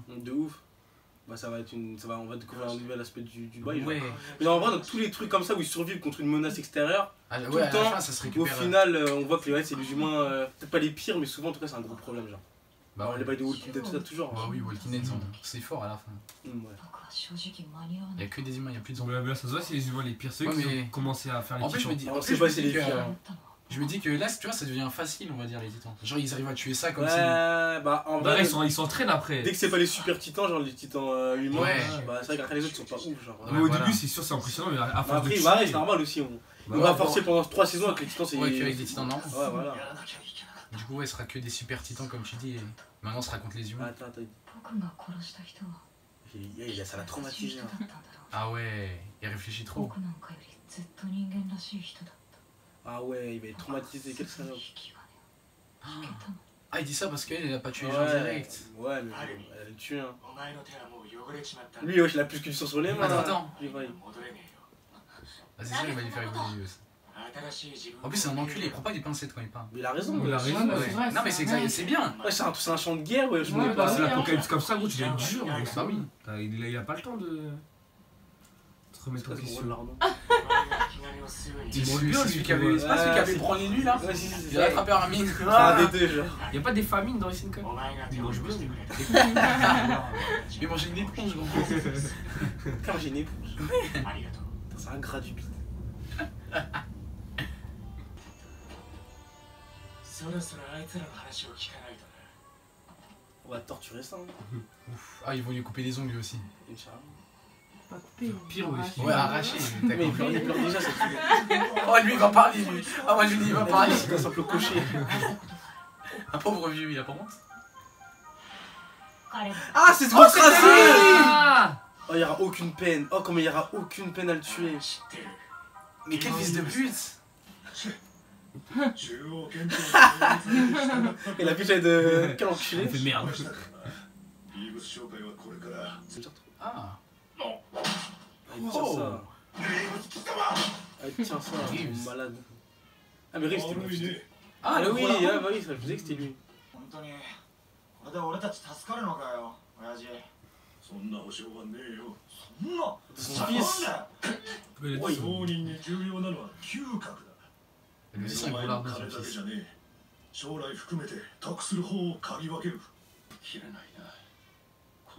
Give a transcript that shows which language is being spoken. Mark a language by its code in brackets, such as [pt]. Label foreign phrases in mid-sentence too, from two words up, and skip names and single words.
[fr] De ouf. Bah ça va être une. On va découvrir un nouvel aspect du bail. Ouais. Mais en vrai, dans tous les trucs comme ça où ils survivent contre une menace extérieure, Ah, Tout ouais, le à la temps, fin ça se au récupère. final, on voit que les c'est les humains, peut-être pas les pires, mais souvent en tout cas c'est un gros problème. Genre. Bah ouais. Les bails de Walking Dead, tout ça, toujours. Bah oui, Walking Dead, c'est fort à la fin. Ouais. [ja] 僕は正直間に合わな [fr] Il y [ja] い [fr] a que des humains, il y a plus de zombies. Ouais, mais là, ça se voit, c'est les humains les pires, ceux Ouais, qui mais- ont commencé à faire les En fait, je me titans. dis, On en sait fait, pas je si me dis les que, pires. [ja] と思ったのは [fr] je me dis que là, tu vois, ça devient facile, on va dire, les titans. Genre, ils arrivent à tuer ça comme si. Ouais, bah en Bah, là, vrai, ils s'entraînent après. dès que c'est pas les super titans, genre les titans humains, Ouais. bah c'est vrai qu'après les autres ils sont pas ouf. Genre. Mais au voilà. début, c'est sûr, c'est impressionnant, mais à Bah, force de après, tuer. bah, c'est normal aussi. On Bah, va ouais, forcer pendant 3 saisons avec les titans, c'est. Ouais, qu'avec des titans, non. Ouais, voilà. [ja] やらなきゃいけなかった。 [fr] Du coup, ouais, ce sera que des super titans, comme tu dis. Et maintenant, on se raconte les humains. Attends, attends. [ja] 僕が殺した人は [fr] Ça l'a [ja] 優しい [fr] traumatisé. [ja] 人だ [fr] hein. [ja] ったんだろう [fr] Ah ouais, il réfléchit trop. [ja] 僕なんかよりずっと人間らしい人だった [fr] Ah ouais, il va être traumatisé, quel salope. [ja] 引き金を引けたの [fr] Ah, il dit ça parce qu'elle, elle a pas tué les Ouais, gens direct. ouais, mais elle le tue. Hein. [ja] お前の手はもう汚れちまった。 [fr] Lui, wesh, il a plus que du sang sur les mains. Attends, là. attends. Lui, ouais. [ja] 戻れねえよ。 [fr] Ah, c'est sûr, il va lui faire évoluer aussi. [ja] 新しい自分を [fr] En plus, c'est un enculé, il prend pas des pincettes quand il parle. Mais il a raison. Il a wesh. raison, Ouais, ouais. c'est vrai, Non, mais c'est vrai. exact, c'est bien. Ouais, c'est un champ de guerre, ouais. Je Ouais, me bah C'est oui, l'apocalypse comme ça, gros, tu dois être dur. gros, Bah oui. Il a pas le temps de se remettre en question. [ja] お前が気金を吸うに [fr] Il C'est est bien, celui lui, qui avait. C'est pas celui qui avait c'est- branlé lui là. Ouais, si, si, Il a attrapé Armin. C'est un des deux, genre. Y'a pas des famines dans SNK? [ja] お前が [fr] Il [ja] 手を [fr] mange [ja] 尽く [fr] bien. [ja] してくれた。 [fr] Il mangeait une éponge, gros. Quand j'ai une éponge. [ja] ありがとう。 [fr] Putain, c'est un gras du bide. [ja] そろそろあいつらの話を聞かないとな。 [fr] On va torturer ça. Hein. Ouf. Ah, ils vont lui couper les ongles aussi. Inch'Allah. Pas coupé. Pire, oui. Ouais, arraché. T'as Mais il compris. pleure déjà, ça fait. Oh, lui, il va parler, lui. Ah, moi, je lui dis, il va parler. C'est un simple cocher. Un pauvre vieux, il a pas honte. [ja] 彼ら [fr] Ah, c'est ce gros tracé! Ah Oh, il y aura aucune peine. Oh, comme il y aura aucune peine à le tuer. [ja] 知ってる [fr] Mais quel fils de pute. [ja] 中央憲法の法律に従った [fr] Et la biche de. Quel Il enculé! fait merde. [ja] リーブス紹介はこれから [fr] C'est déjà trop. Ah. Ah, il tient Oh. ça. [ja] リーブス貴様 [fr] Ah, il tient ça. Reeves. Malade. Ah, mais Reeves, c'était [ja] 悪い [fr] lui. [ja] ね [fr] Ah, le oui, gros là-bas. ah, bah oui, ça, je disais que c'était lui. [ja] 本当にこれで俺たち助かるのかよ親父そんな保証はねえよそんな [fr] Son [ja] なん [fr] fils. [ja] だよ [fr] Ouais, [ja] 商人に重要なのは嗅覚だ [fr] Le [ja] 目 [fr] fils, [ja] の [fr] il [ja] 前 [fr] roule [ja] の [fr] l'arbre [ja] 金 [fr] son [ja] だけ [fr] fils. [ja] じゃねえ将来含めて得する方を嗅ぎ分ける切れないなこの